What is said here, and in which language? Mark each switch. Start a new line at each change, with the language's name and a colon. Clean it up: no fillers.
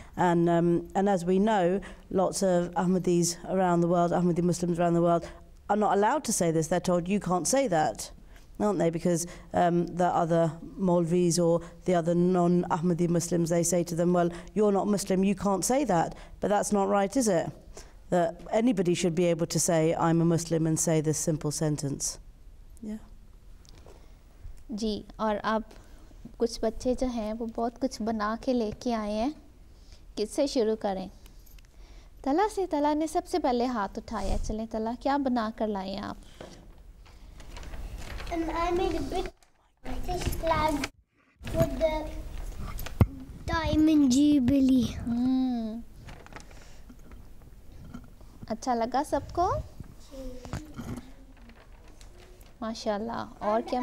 English: And as we know, lots of Ahmadis around the world, Ahmadi Muslims around the world, are not allowed to say this. They're told, you can't say that, aren't they? Because the other Maulvis or the other non-Ahmadi Muslims, they say to them, well, you're not Muslim, you can't say that. But that's not right, is it? That anybody should be able to say, I'm a Muslim, and say this simple sentence. Yeah.
Hindi: जी, और अब कुछ बच्चे जो हैं वो बहुत कुछ बना के लेके आए हैं. किससे शुरू करें? तला से. तला ने सबसे पहले हाथ उठाया. चलें तला, क्या बना कर लाए हैं आप?
English: I made a big British flag with the diamond jubilee.
Hindi: अच्छा लगा सबको? माशाल्लाह. और क्या?